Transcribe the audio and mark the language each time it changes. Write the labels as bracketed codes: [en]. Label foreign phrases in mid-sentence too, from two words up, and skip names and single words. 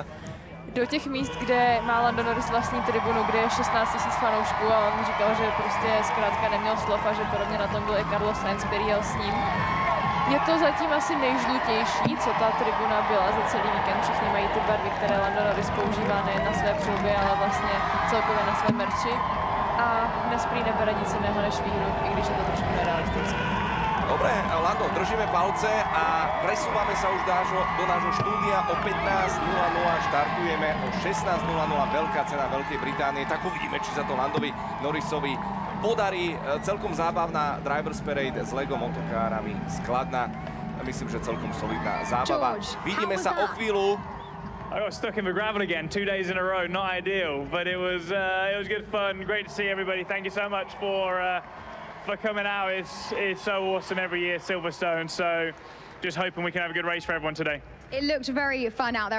[cs] Do těch míst, kde má Lando Norris vlastní tribunu, kde je 16 000 fanoušků, a on říkal, že prostě zkrátka neměl slov a že podobně na tom byl i Carlos Sainz, který jel s ním. Je to zatím asi nejžlutější, co ta tribuna byla za celý víkend. Všichni mají ty barvy, které Lando Norris používá nejen na své přilby, ale vlastně celkově na své merči. A dnes prý nebere nic jiného než výhru, i když je to trošku nerealistické. [sk] Dobre, Lando, držíme palce a presúvame sa už do nášho štúdia. O 15:00 štartujeme, o 16:00 veľká cena Veľkej Británie. Tak uvidíme, či sa to Landovi Norrisovi podarí. Celkom zábavná Drivers Parade s Lego motokárami z Kladna. Myslím, že celkom solidná zábava. Vidíme sa o chvíľu. [en] I got stuck in the gravel again 2 days in a row. Not ideal, but it was good fun. Great to see everybody. Thank you so much for coming out. It's so awesome every year, Silverstone. So just hoping we can have a good race for everyone today. It looked very fun out there.